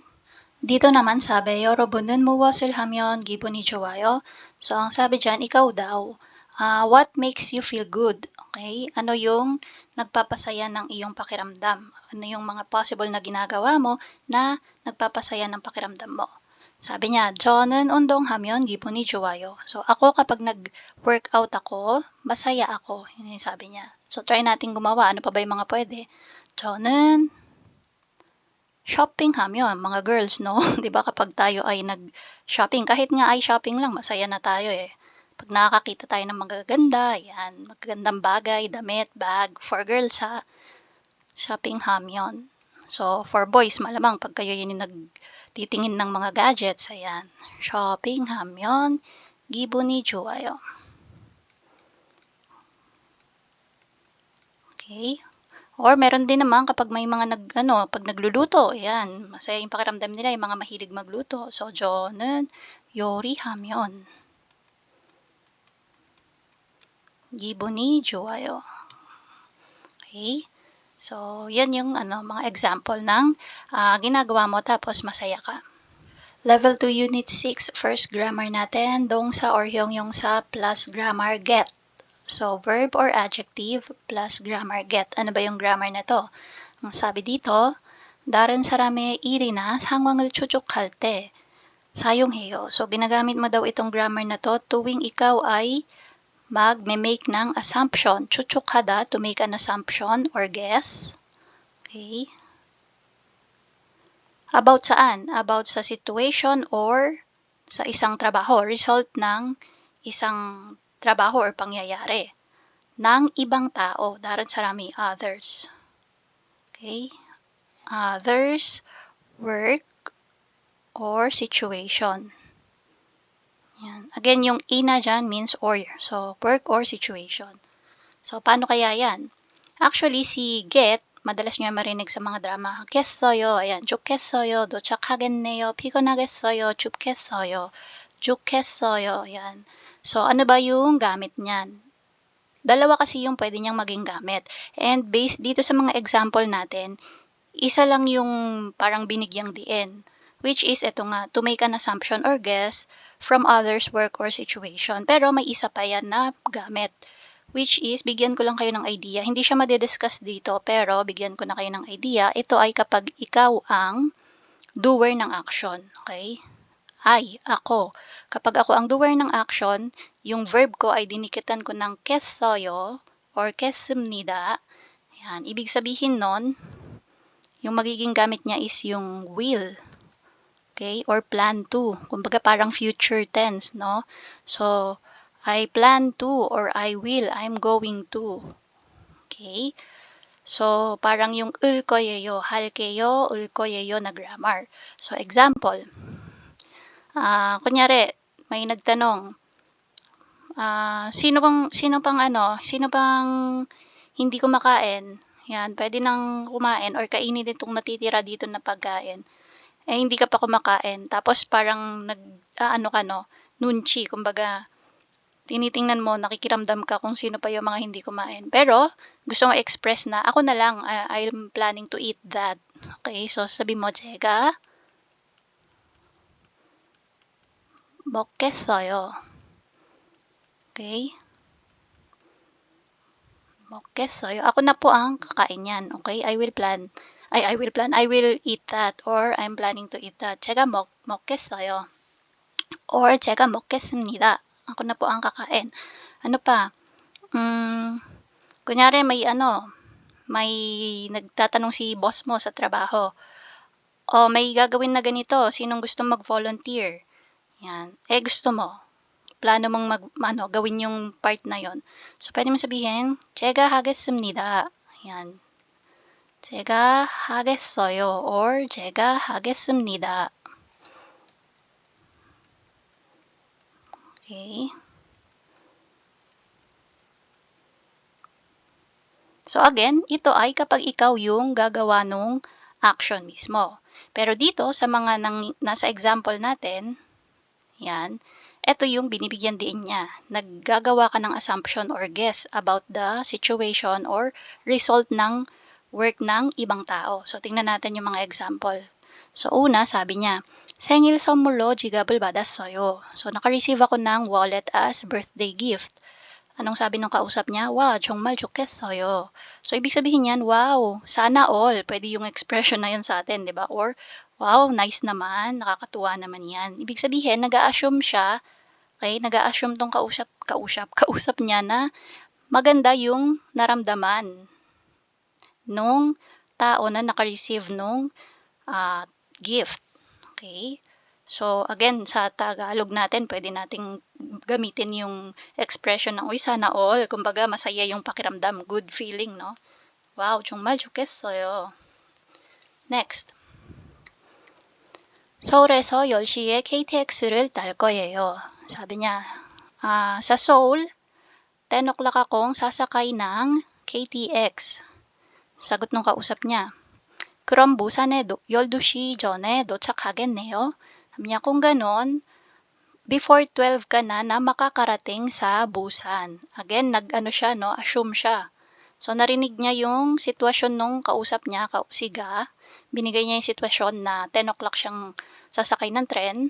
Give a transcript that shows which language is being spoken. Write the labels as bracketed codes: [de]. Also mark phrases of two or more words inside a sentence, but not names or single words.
[tl] Dito naman sabi, [ko] 여러분은 무엇을 하면 기분이 좋아요? [tl] So, ang sabi dyan, ikaw daw. [en] What makes you feel good? Okay? [tl] Ano yung nagpapasaya ng iyong pakiramdam? Ano yung mga possible na ginagawa mo na nagpapasaya ng pakiramdam mo? Sabi niya, [ko] 저는 운동하면 기분이 좋아요. [tl] So, ako kapag nag-workout ako, masaya ako. Yun yung sabi niya. So, try natin gumawa. Ano pa ba yung mga pwede? [ko] 저는 쇼핑하면, [tl] mga girls, no? 'Di ba kapag tayo ay nag-shopping, kahit nga ay shopping lang, masaya na tayo eh. Pag nakakakita tayo ng magaganda, yan, magagandang bagay, damit, bag, [en] for girls ha, [ko] 쇼핑하면. [en] So, for boys, [tl] malamang pag kayo yun yung nagtitingin ng mga gadgets, ayan, [ko] 쇼핑하면, 기분이 좋아요. Okay? [tl] Or meron din naman kapag may mga pag nagluluto, ayan, masaya yung pakiramdam nila, yung mga mahilig magluto. So, [ko] 저는 요리하면 기분이 좋아요. Okay? [tl] So, yan yung mga example ng ginagawa mo tapos masaya ka. [en] Level 2 Unit 6, first grammar natin, 동사 or 형용사 plus grammar get. So, verb or adjective plus grammar get. [tl] Ano ba yung grammar na to? Ang sabi dito, [ko] 다른 사람의 일이나 상황을 추측할 때 사용해요. [tl] So, ginagamit mo daw itong grammar na to tuwing ikaw ay mag-make ng assumption. [ko] 추측하다, [en] to make an assumption or guess. Okay. [tl] About saan? About sa situation or sa isang trabaho. Result ng isang trabaho or pangyayari ng ibang tao. [ko] 다른 사람이, [en] others. Okay? Others, work, or situation. [tl] Yan. Again, yung ina dyan means or. [en] So, work or situation. So, [tl] paano kaya yan? Actually, si get, madalas niyo marinig sa mga drama. [ko] "깼어요." Ayan, "좋겠어요." "도착하겠네요." "피곤하겠어요." "춥겠어요." "좋겠어요." [tl] Ayan. So, ano ba yung gamit niyan? Dalawa kasi yung pwede niyang maging gamit. And based dito sa mga example natin, isa lang yung parang binigyang diin. [en] Which is, [tl] eto nga, [en] to make an assumption or guess from others' work or situation. [tl] Pero may isa pa yan na gamit. [en] Which is, [tl] bigyan ko lang kayo ng idea. Hindi siya madidiscuss dito, pero bigyan ko na kayo ng idea. Ito ay kapag ikaw ang doer ng action. Okay? Ako. Kapag ako ang doer ng action, yung verb ko ay dinikitan ko ng "깼어요" or "깼습니다." Yan. Ibig sabihin nun, yung magiging gamit niya is yung will. [en] Okay? Or plan to. [tl] Kumbaga parang future tense, no? [en] So, I plan to or I will, I'm going to. Okay? So, [tl] parang yung [ko] 을 거예요, 할 게요, 을 거예요 [tl] na grammar. [en] So, example. [tl] Kunyari, may nagtanong, sino bang hindi kumakain? Yan, pwede nang kumain or kainin itong natitira dito na pagkain. Hindi ka pa kumakain. Tapos parang nag-aano ka, no? Nunchi, kumbaga, tinitingnan mo, nakikiramdam ka kung sino pa yung mga hindi kumain. Pero, gusto mo express na, ako na lang, [en] I'm planning to eat that. [tl] Okay, so sabi mo, [ko] 제가 먹겠어요. Okay? 먹겠어요. [tl] Ako na po ang kakain yan. Okay? [en] I will eat that or I'm planning to eat that. [ko] 제가 먹겠어요. Or 제가 먹겠습니다. [tl] Ako na po ang kakain. Ano pa? Kunyari may nagtatanong si boss mo sa trabaho. May gagawin na ganito. Sinong gusto mag-volunteer? Yan. Gusto mo. Plano mong gawin yung part na yon. So, pwede mo sabihin, [ko] 제가 하겠습니다. Yan. 제가 하겠어요 or 제가 하겠습니다. Okay. [tl] So again, ito ay kapag ikaw yung gagawa nung action mismo. Pero dito sa mga nasa example natin, yan, ito yung binibigyan din niya. Naggagawa ka ng [en] assumption or guess about the situation or result [tl] ng work ng ibang tao. So tingnan natin yung mga example. So una, sabi niya, [ko] 생일 선물로 지갑을 받았어요. [tl] So naka-receive ako ng wallet [en] as birthday gift. [tl] Anong sabi ng kausap niya? [ko] Wow, 정말 좋겠어요. [tl] So, ibig sabihin niyan, wow, sana all. Pwede yung expression na yun sa atin, di ba? Or, wow, nice naman, nakakatuwa naman yan. Ibig sabihin, nag-a-assume siya, okay? Nag-a-assume tong kausap niya na maganda yung naramdaman nung tao na naka-receive nung gift. Okay? So, again, sa Tagalog natin, pwede nating gamitin yung expression ng, uy, sana all. Kumbaga, masaya yung pakiramdam. [en] Good feeling, no? [ko] Wow, 정말 좋겠어요. Next. 서울에서 10시에 KTX를 탈 거예요. [tl] Sabi niya, sa Seoul, 10 o'clock akong sasakay ng KTX. Sagot ng kausap niya, [ko] 그럼 부산에 12시 전에 도착하겠네요. [tl] Sabi niya, kung ganon, before 12 ka na makakarating sa Busan. Again, assume siya. So, narinig niya yung sitwasyon nung kausap niya, si Ga. Binigay niya yung sitwasyon na 10 o'clock siyang sasakay ng tren.